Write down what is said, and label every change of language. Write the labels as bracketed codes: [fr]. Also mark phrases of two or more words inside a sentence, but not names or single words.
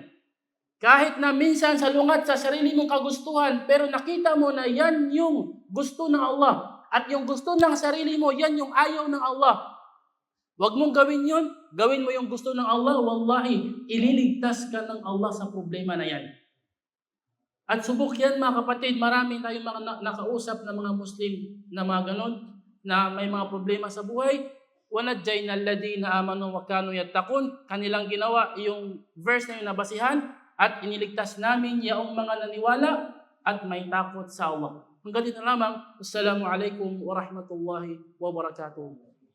[tl] Kahit na minsan salungat sa sarili mong kagustuhan, pero nakita mo na yan yung gusto ng Allah, at yung gusto ng sarili mo, yan yung ayaw ng Allah. Huwag mong gawin yun, gawin mo yung gusto ng Allah, wallahi, ililigtas ka ng Allah sa problema na yan. At subok yan mga kapatid, marami tayong mga nakausap na mga Muslim na mga ganon, na may mga problema sa buhay. [ar] وَنَجَّيْنَا الَّذِينَ آمَنُوا وَكَانُوا يَتَّقُونَ, [tl] kanilang ginawa yung verse na yung nabasihan, at iniligtas namin yaong mga naniwala at may takot sa Allah. Hanggang dito lamang. [ar] السلام عليكم ورحمة الله وبركاته.